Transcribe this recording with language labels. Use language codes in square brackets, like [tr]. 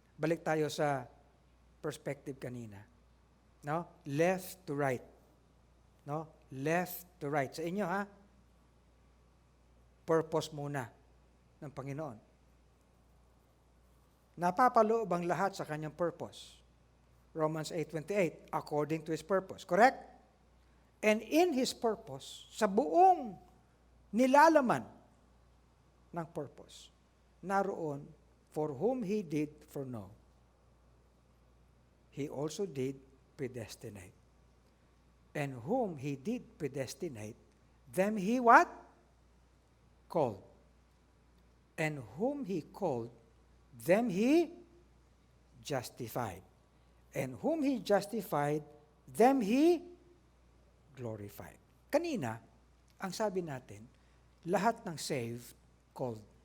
[tl] Balik tayo sa perspective kanina. No? [en] Left to right. No? Left to right. [tl] Sa inyo, ha? Purpose muna ng Panginoon. Napapaloob ang lahat sa kanyang purpose. [en] Romans 8:28, according to His purpose. Correct? And in His purpose, [tl] sa buong nilalaman ng purpose, naroon, [en] for whom He did foreknow, He also did predestinate. And whom He did predestinate, them He what? called. And whom He called, them He justified. And whom He justified, them He glorified. [tl] Kanina, ang sabi natin, lahat ng saved, called.